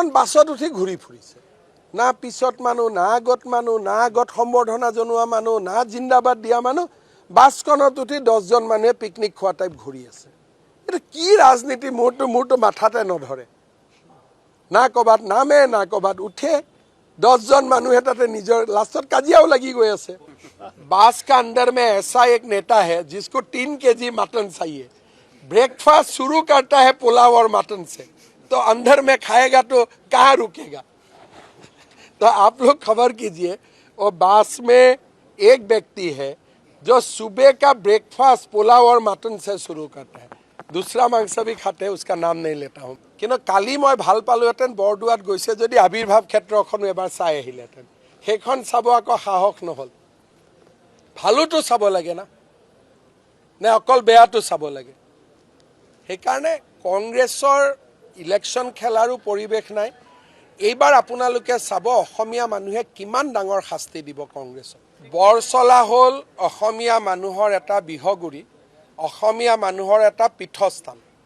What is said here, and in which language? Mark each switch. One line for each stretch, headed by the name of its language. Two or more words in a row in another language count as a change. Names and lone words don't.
Assamese: বাছত উঠি ঘূৰি ফুৰিছে না পিছত মানুহ না আগত সম্বৰ্ধনা জনোৱা মানুহ না জিন্দাবাদ দিয়া মানুহ বাছখনত উঠি 10 জন মানুহে পিকনিক খোৱা টাইপ ঘূৰি আছে এইটো কি ৰাজনীতি মোৰটো মাথাতে নধৰে না ক'ৰবাত নামে না ক'ৰবাত উঠে 10 जन মানুহে তাতে নিজৰ লাষ্টত কাজিয়াও লাগি গৈ আছে
Hindi: बास का अंदर में ऐसा एक नेता है जिसको 3 केजी मटन चाहिए ब्रेकफास्ट शुरू करता है पुलाव और मटन से तो अंदर में खाएगा तो कहाँ रुकेगा तो आप लोग खबर कीजिए और बास में एक व्यक्ति है जो सुबह का ब्रेकफास्ट पुलाव और मटन से शुरू करता है दूसरा मांस भी खाते हैं उसका नाम नहीं लेता हूँ কিন্তু
Assamese: কালি মই ভাল পালোহেঁতেন বৰদোৱাত গৈছে যদি আবিৰ্ভাৱ ক্ষেত্ৰখন এবাৰ চাই আহিলেহেঁতেন সেইখন চাব আকৌ সাহস নহ'ল ভালোটো চাব লাগে না নে অকল বেয়াটো চাব লাগে সেইকাৰণে কংগ্ৰেছৰ ইলেকশ্যন খেলাৰো পৰিৱেশ নাই এইবাৰ আপোনালোকে চাব অসমীয়া মানুহে কিমান ডাঙৰ শাস্তি দিব কংগ্ৰেছক বৰচলা হ'ল অসমীয়া মানুহৰ এটা বিহগুৰি অসমীয়া মানুহৰ এটা পীঠস্থান